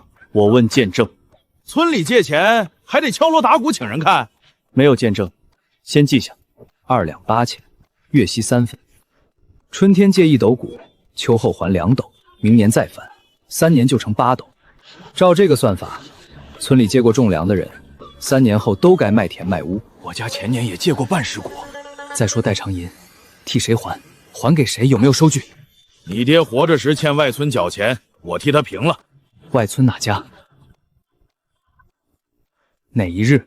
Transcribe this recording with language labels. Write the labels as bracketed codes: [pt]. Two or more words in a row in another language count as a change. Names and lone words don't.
[zh] 我问见证。村里借钱还得敲锣打鼓请人看。没有见证，先记下：2两8钱，月息3分。春天借1斗谷，秋后还2斗，明年再返，3年就成8斗。照这個算法，村裡借過種糧的人，3年後都該賣田賣屋。我家前年也借過半石果。再說代償銀，替誰還？還給誰？有沒有收據？你爹活着時欠外村繳錢，我替他平了。外村哪家？哪一日？